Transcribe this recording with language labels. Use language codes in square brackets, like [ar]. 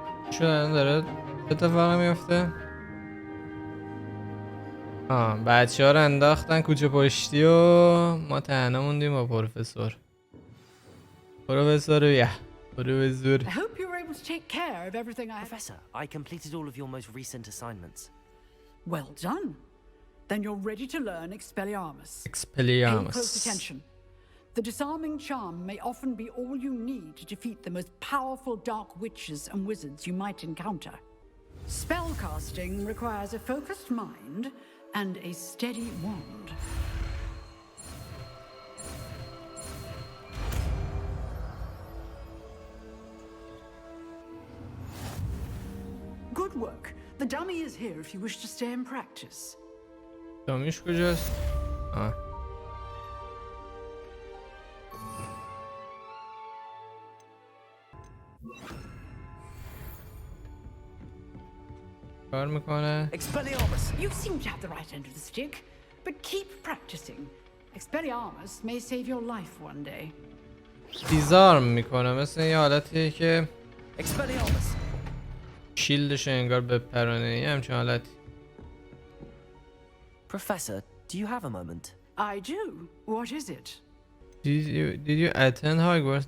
[fa] شو الان داره اتفاقی میفته. بچه ها رو انداختن کوچه پشتی و ما تنها موندیم با پروفسور. پروفسور بیا. پروفسور. [en] I hope you were able to take care of everything I... Professor, I completed all of your most recent assignments. Well done. Then you're ready to learn Expelliarmus. Pay close Expelliarmus. attention. The disarming charm may often be all you need to defeat the most powerful dark witches and wizards you might encounter. Spellcasting requires a focused mind and a steady wand. Good work. The dummy is here if you wish to stay and practice. [fa] دامیش کجاست؟ کار میکنه. [en] You seem to have the right end of the stick, but keep practicing. Expelliarmus may save your life one day. [fa] دیزارم میکنه، مثل یه حالتیه که شیلدش انگار بپرانه، یه همچین حالتی. [en] Professor, do you have a moment? I do. What is it? Did you attend Hogwarts?